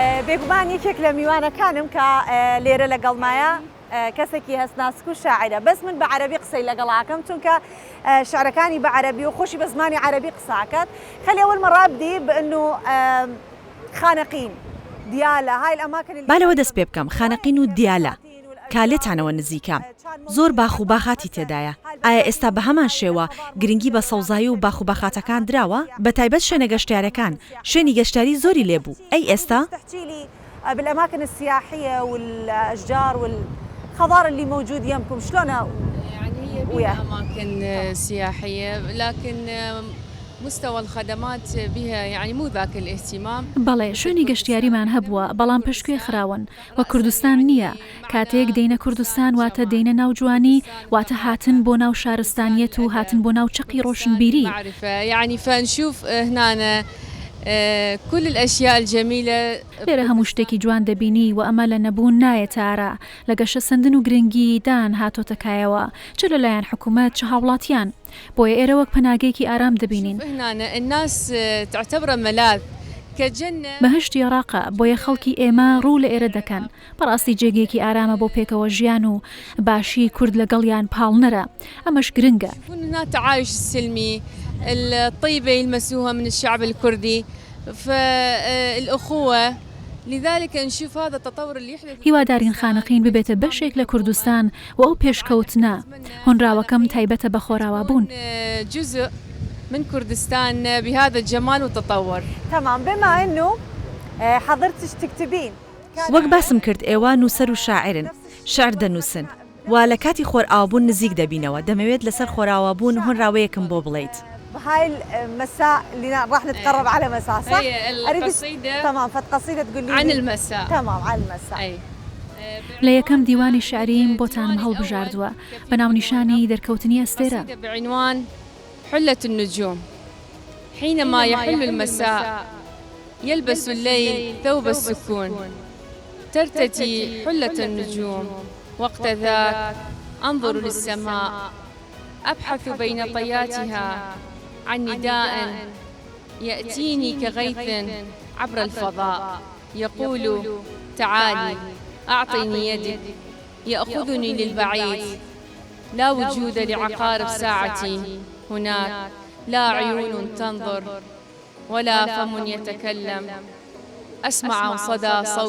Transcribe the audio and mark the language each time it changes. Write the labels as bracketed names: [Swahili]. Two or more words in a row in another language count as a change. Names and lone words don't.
[Central Kurdish] بێگومان یەکێک لە میوانەکانم کە لێرە لەگەڵمایە کەسێکی هەستناسک و شاعرە بەس من بە عەرەبی قسەی لەگەڵاکەم چونکە شعرەکانی بە عەرەبی و خۆشی بە زمانی عەرەبی قساکات. [Arabic] خلي أول مرة أبدي بأنه خانقين ديالة هاي الأماكن اللي [Central Kurdish] بالەوە دەست پێ بکەم خانەقین و دیالە کالێتانەوە نزیکە زۆر باخ و باخاتی تێدایە. ئایا ئێستا بە هەمان شێوە گرنگی بە سەوزایی و باخ و باخاتەکان دراوە بە تایبەت شوێنە گەشتیارەکان شوێنی گەشتیاری زۆری لێبوو ئەی ئێستا [Arabic] بالأماكن السياحية والأشجار والخضار اللي موجود يمكم شلون يعني هي أماكن سياحية لكن مستوى الخدمات بها يعني مو ذاك الاهتمام. [Central Kurdish] بەڵێ شوێنی گەشتیاریمان هەبووە بەڵام پشتگوێ خراون وە کوردستان نییە کاتێک دەینە کوردستان واتە دەینە ناو جوانی واتە هاتن بۆ ناو شارستانیەت و هاتن بۆ ناو چقی ڕۆشنبیری [Arabic] يعني فنشوف هنا كل الأشياء الجميلة [Central Kurdish] لێرە هەموو شتێکی جوان دەبینی و ئەمە لە نەبوون نایە تارە لە گەشە سندن و گرنگی دان هاتۆتەکایەوە چ لەلایەن حکوومەت چه هاوڵاتیان بۆیە ئێرە وەک پەناگەیەکی ئارام دەبینین. [Arabic] هنا الناس تعتبر ملاذ [Central Kurdish] بەهشتی عێراقە بۆیە خەڵکی ئێمە ڕوو لە ئێرە دەکەن بەڕاستی جێگەیەکی ئارامە بۆ پێکەوە ژیان و باشی کورد لەگەڵیان پاڵنەرە ئەمەش گرنگە. [Arabic] هنا تعايش السلمي الطيبة يلمسوها من الشعب الكردي فالأخوة لذلك نشوف هذا التطور اللي يحدث. [Central Kurdish] هیوادارین خانقین ببێتە بەشێک لە کوردستان و ئەو پێشکەوتنە هۆنراوەکەم تایبەتە بە خۆراوابوون. [Arabic] جزء من كردستان بهذا الجمال والتطور. تمام بما انه حضرتش تكتبين [Central Kurdish] وەک باسم کرد ئێوە نووسەر و شاعرن شعر دەنووسن و لە کاتی خۆرئاوبوون نزیک دەبینەوە دەمەوێت لەسەر خۆراوابوون هۆنراوەیەکم بۆ بڵێیت. [Arabic] بهاي المساء اللي راح نتقرب على مساء صح؟ القصيدة تمام فقصيدة تقول لي عن المساء. تمام عن المساء. [Central Kurdish] لە یەکەم دیوانی شعریم بۆتانم هەڵبژاردووە بە ناونیشانی دەرکەوتنی ئەستێرە. [Arabic] بعنوان حلة النجوم. حينما يحل المساء يلبس الليل ثوب السكون ترتدي حلة النجوم وقت ذاك أنظر للسماء أبحث بين طياتها عن نداء يأتيني كغيث عبر الفضاء يقول تعالي أعطني يدك يأخذني للبعيد لا وجود لعقارب ساعتي هناك لا عيون تنظر ولا فم يتكلم أسمع صدى